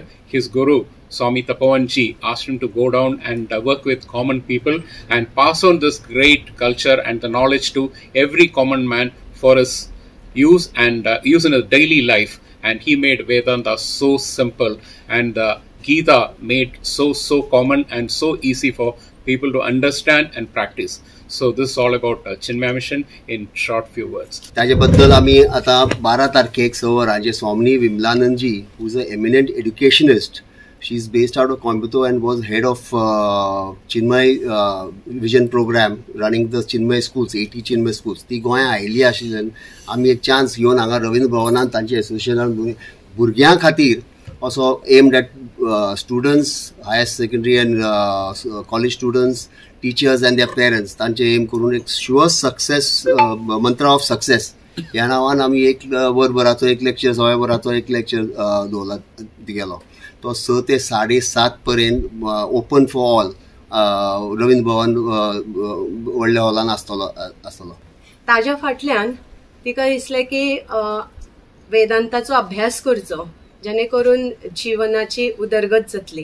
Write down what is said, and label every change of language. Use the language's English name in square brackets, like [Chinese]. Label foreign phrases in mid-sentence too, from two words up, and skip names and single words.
[English] His guru, Swami Tapovanji, asked him to go down and work with common people and pass on this great culture and the knowledge to every common man for his use and use in his daily life. And he made Vedanta so simple and the Gita made so common and so easy for people to understand and practice. So this is all about Chinmaya Mission in short few words. [Konkani] त्याच्याबद्दल आम्ही आता 12 तारखेक राजे स्वामिनी विमलानंदजी, [English] who is an eminent educationist. She is based out of Coimbatore and was head of Chinmay Vision program running the Chinmay schools, 80 Chinmay schools. [Konkani] ती गोंया आयिल्ली आशिल्ल्यान आमी एक चान्स घेवन हांगा रवींद्र भवनांत तांचे एसोसिएशनान भुरग्यां खातीर [English] also aimed at students, higher secondary and college students, teachers and their parents. [Konkani] तांचे aim करून एक [English] sure success mantra of success [Konkani] ह्या नावान आमी एक वरभराचो एक लेक्चर, 6 वराचो एक लेक्चर दवरला गेलो. तो 6 ते 7:30 पर्यंत [English] open for all [Konkani] रवींद्र भवन व्हडल्या हॉलान आसतलो. ताज्या फाटल्यान तिका दिसलें की वेदांताचो अभ्यास करचो जेणे करून जीवनाची उदरगत जातली.